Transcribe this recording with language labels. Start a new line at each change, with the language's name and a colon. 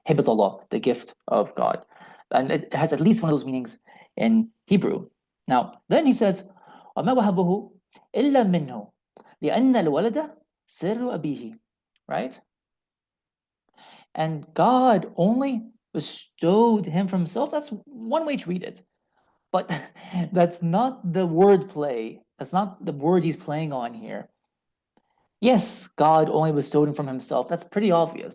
English: Hibatullah, the gift of God. And it has at least one of those meanings in Hebrew. Now, then he says,
Arabic: وَمَا وَهَبُهُ إِلَّا مِنْهُ لِأَنَّ الْوَلَدَ سِرُّ أَبِيهِ.
English: Right? And God only bestowed him from himself. That's one way to read it. But that's not the word play. That's not the word he's playing on here. Yes, God only bestowed him from himself. That's pretty obvious.